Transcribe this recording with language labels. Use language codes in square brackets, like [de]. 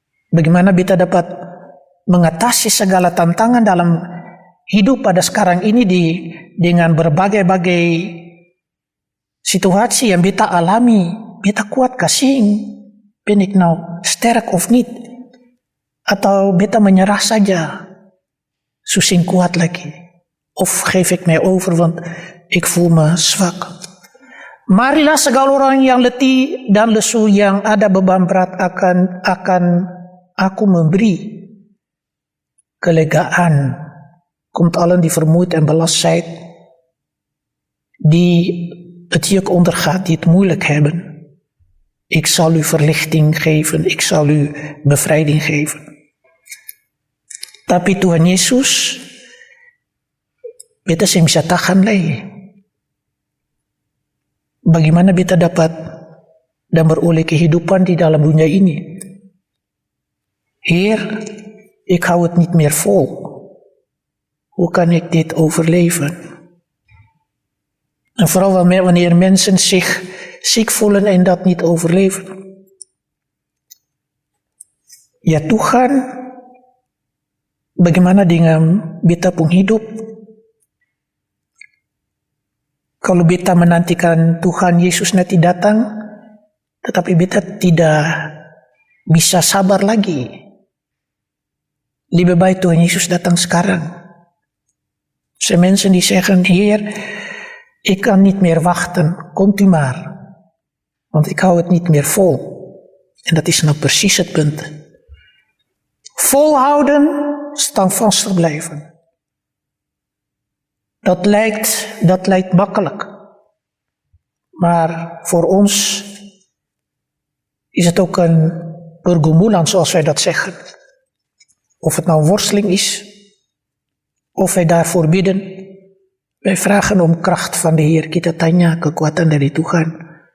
[id] Bagaimana kita dapat mengatasi segala tantangan dalam hidup pada sekarang ini dengan berbagai-bagai situatie yang beta alami. Beta kuat kasih, [nl] ben ik nou sterk of niet? [id] Atau beta menyerah saja, susing kuat lagi? [nl] Of geef ik mij over, want ik voel me zwak. [id] Marilah segala orang yang letih dan lesu yang ada beban berat akan aku memberi kelegaan. [nl] Komt allen die vermoeid en belast zijn, die het juk ondergaat, die het moeilijk hebben. Ik zal u verlichting geven, ik zal u bevrijding geven. [id] Tapi Tuhan Yesus, beta sih bisa tahan lagi. Bagaimana beta dapat dan beroleh kehidupan di dalam dunia ini? [nl] Heer, ik hou het niet meer vol. Hoe kan ik dit overleven? En vooral wanneer mensen zich ziek voelen en dat niet overleven. [id] Ya Tuhan, bagaimana dengan beta pun hidup? Kalau beta menantikan Tuhan Yesus nanti datang, tetapi beta tidak bisa sabar lagi. Lebih baik Tuhan Yesus datang sekarang. [nl] Zijn mensen die zeggen, Heer, ik kan niet meer wachten, komt u maar. Want ik hou het niet meer vol. En dat is nou precies het punt. Volhouden, standvastig blijven. Dat lijkt makkelijk. Maar voor ons is het ook een pergumulan, zoals wij dat zeggen. Of het nou worsteling is, of wij daarvoor bidden. Wij vragen om kracht van de Heer. [id] Kita tanya kekuatan dari Tuhan.